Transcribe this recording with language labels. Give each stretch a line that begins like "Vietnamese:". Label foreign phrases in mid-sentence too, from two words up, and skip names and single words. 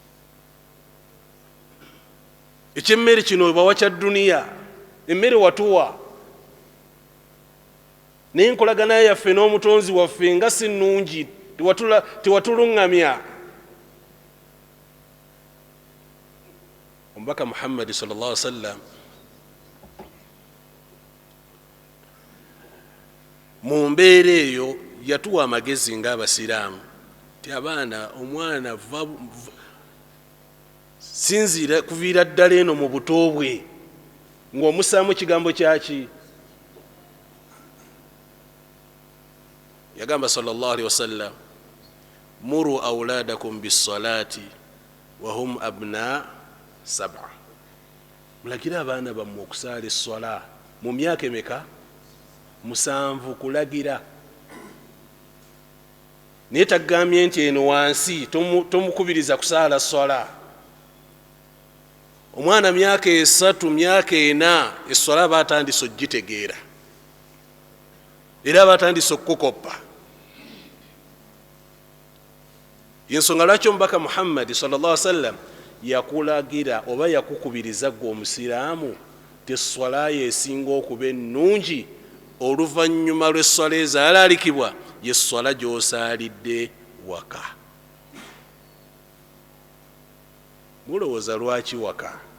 Ganda: Ekyemmere kino bawa kya dduniya, emmere watuwa naye enkolagana yaffe n'omutonzi waffe nga si nnungi, tewatuluŋŋamya. Omubaka Muhammadi
Arabic: صلى الله عليه وسلم
Ganda: mu mbeera eyo yatuwa amagezi ng'abasiraamu ti abaana, omwana sinzira kuviira ddala eno mu buto bwe ng'omusaamu kigambo kyaki. Yagamba
Arabic: صلى الله عليه وسلم, مروا أولادكم بالصلاة وهم أبناء 7,
Ganda: mulagira abaana bammwe okusaala essola mu myaka emeka? 7 kulagira. Naye tagambye nti eno wansi tomukubiriza kusaala sola. Omwana myaka 3 myaka 4 essola batandise ogitegeera era batandise okukopa. Yensonga lwaki omubaka Muhammadi
Arabic: صلى الله عليه وسلم
Ganda: yakulagira oba yakukubiriza gwe omusiraamu ti essola yesinga okuba ennungi oluvannyuma lw'essola ezaalaalikibwa y'essola gy'osaalidde waka. Mulowooza lwaki waka?